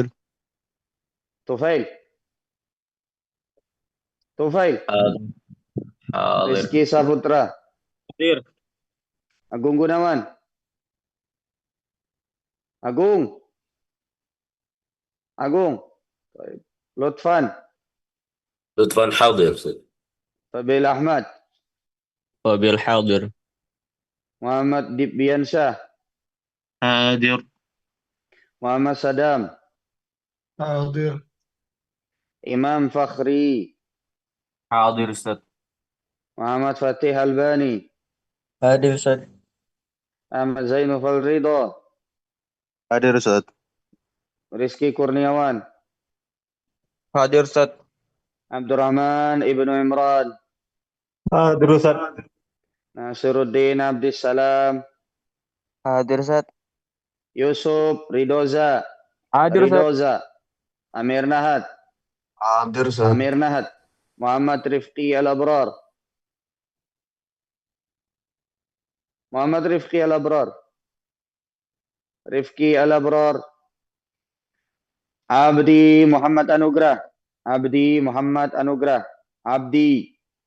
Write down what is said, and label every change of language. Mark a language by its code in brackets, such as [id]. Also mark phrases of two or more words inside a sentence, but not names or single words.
[id] Tufail. Tufail. Hadir. Rizky Saputra. Hadir. Agung Gunawan. Agung. Baik. Lutfan. Lutfan hadir Ustaz. Fabil Ahmad. Fabil hadir. Muhammad Dibbiansyah. Hadir. Muhammad Sadam. Hadir. Imam Fakhri. Hadir Ustaz. Muhammad Fatih Albani. Hadir Ustaz. Ahmad Zainul Ridha. Hadir Ustaz. Rizky Kurniawan. Hadir Ustaz. Abdurrahman Ibnu Imran. Hadir Ustaz. Nasiruddin Abdissalam. Hadir Ustaz. Yusuf Ridoza. Hadir Ustaz. Ridoza. Amir Nahad. Hadir Ustaz. Amir Nahad. Muhammad Rifqi Al-Abrar. Muhammad Rifqi Al-Abrar. Rifqi Al-Abrar. Abdi Muhammad Anugrah. Abdi Muhammad Anugrah. Abdi.